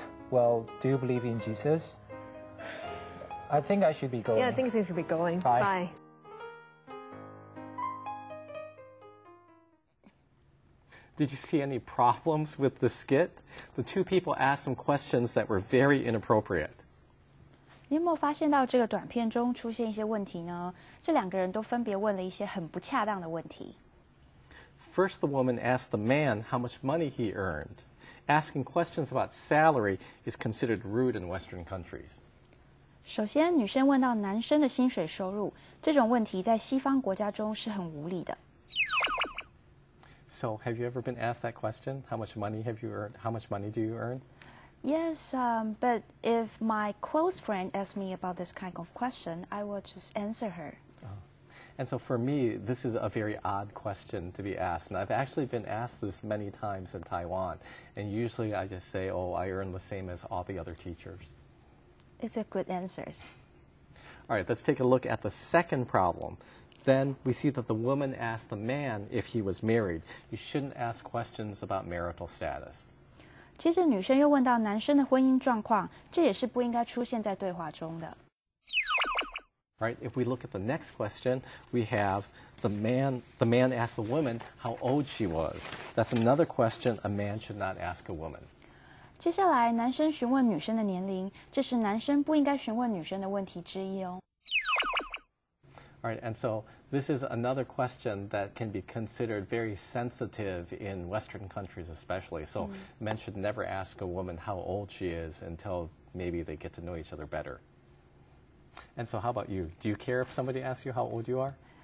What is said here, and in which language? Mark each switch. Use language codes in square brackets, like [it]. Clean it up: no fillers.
[en] Well, do you believe in Jesus? I think I should be going. Yeah, I think you should be going. Bye. Bye. Did you see any problems with the skit? The two people asked some questions that were very inappropriate. [zh] 你有没有发现到这个短片中出现一些问题呢？这两个人都分别问了一些很不恰当的问题。 [en] First, the woman asked the man how much money he earned. Asking questions about salary is considered rude in Western countries. [zh] 首先，女生问到男生的薪水收入，这种问题在西方国家中是很无理的。 [en] So, have you ever been asked that question? How much money have you earned? How much money do you earn? Yes, but if my close friend asks me about this kind of question, I will just answer her. And so for me, this is a very odd question to be asked. And I've actually been asked this many times in Taiwan. And usually I just say, oh, I earn the same as all the other teachers. It's a good answer. All right, let's take a look at the second problem. Then we see that the woman asked the man if he was married. You shouldn't ask questions about marital status. [zh] 接着，女生又问到男生的婚姻状况，这也是不应该出现在对话中的。 [en] Right? If we look at the next question, we have the man asked the woman how old she was. That's another question a man should not ask a woman. [zh] 接下来，男生询问女生的年龄，这是男生不应该询问女生的问题之一哦。 [en] All right, and so this is another question that can be considered very sensitive in Western countries especially. So men should never ask a woman how old she is until maybe they get to know each other better. And so how about you? Do you care if somebody asks you how old you are?